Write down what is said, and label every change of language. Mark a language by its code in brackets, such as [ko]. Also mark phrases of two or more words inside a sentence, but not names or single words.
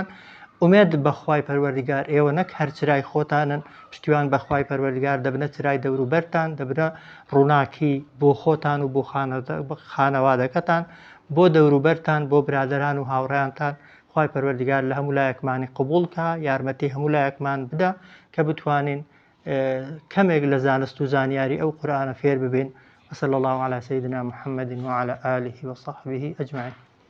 [ckb] ئومێد بە خوای پەروەردگار ئێوە نەک هەر چرای خۆتانن، پشتیوان بە خوای پەروەردگار دەبنە چرای دەوروبەرتان، دەبنە ڕووناکی بۆ خۆتان و بۆ خانەوادەکەتان، بۆ دەوروبەرتان، بۆ برادەران و هاوڕێیانتان. خوای پەروەردگار لە هەموو لایەکمانی قبوڵکە، یارمەتی هەموو لایەکمان بدە کە بتوانین کەمێک لە زانست و زانیاری ئەو قورئانە فێر ببین. [ar] وصلى الله على سيدنا محمد وعلى آله وصحبه أجمعين.